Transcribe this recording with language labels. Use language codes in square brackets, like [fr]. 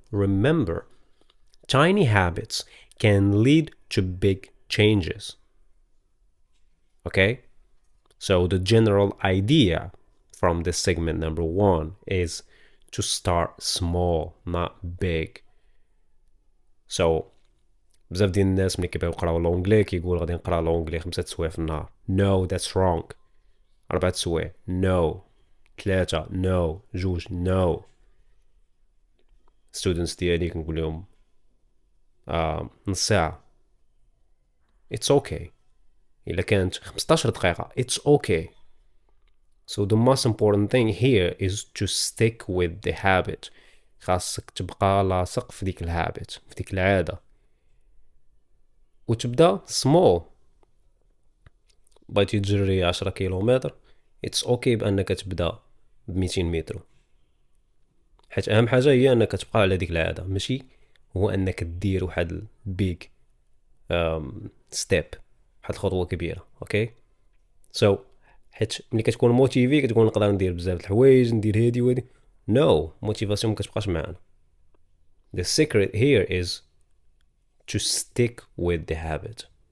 [en] Remember, tiny habits can lead to big changes. Okay? So, the general idea from this segment number one is to start small, not big. [ar] So, بزاف ديال الناس ملي كيبغيو يقراو لونجلي كيقول غادي نقرا لونجلي 5 سوايع في النهار. [en] No, that's wrong. [ar] 4 سوايع. [en] No. 3. No. 2. No. [ar] students ديالي كنقول لهم نص ساعة. [en] It's okay. [ar] إلا كانت 15 دقيقة. [en] It's okay. So the most important thing here is to stick with the habit. [ar] خاصك تبقى لاصق في ديك الهابت، في ديك العادة. وتبدا small. بغيتي تجري 10 كيلومتر، [en] it's okay [ar] بانك تبدا ب 200 متر، حيت اهم حاجه هي انك تبقى على ديك العاده، ماشي هو انك دير واحد [en] big step، [ar] واحد الخطوه كبيره. اوكي سو حيت ملي كتكون موتيفي كتكون نقدر ندير بزاف د الحوايج، ندير هادي وهادي. نو موتيفاسيون ما كتبقاش معانا. [en] the secret here is to stick with the habit.